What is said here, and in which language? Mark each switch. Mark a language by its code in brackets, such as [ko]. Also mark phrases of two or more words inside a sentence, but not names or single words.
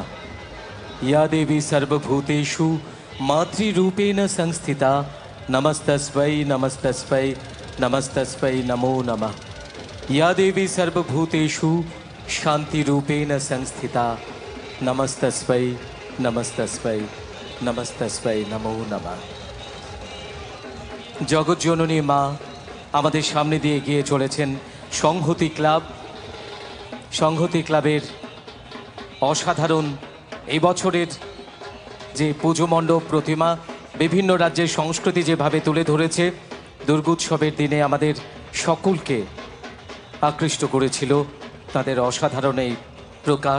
[sa] या देवी सर्वभूतेषु मातृरूपेण संस्थिता नमस्तस्मै नमस्तस्मै नमस्तस्मै नमो नमः। या देवी सर्वभूतेषु शान्तिरूपेण संस्थिता नमस्तस्मै नमस्तस्मै नमस्तस्मै नमो नमः। [bn] জগৎ জননী মা আমাদের সামনে দিয়ে এগিয়ে চলেছেন সংহতি ক্লাব। সংহতি ক্লাবের অসাধারণ এই বছরের যে পুজো মণ্ডপ প্রতিমা বিভিন্ন রাজ্যের সংস্কৃতি যেভাবে তুলে ধরেছে, দুর্গোৎসবের দিনে আমাদের সকলকে আকৃষ্ট করেছিল তাদের অসাধারণ এই প্রকাশ।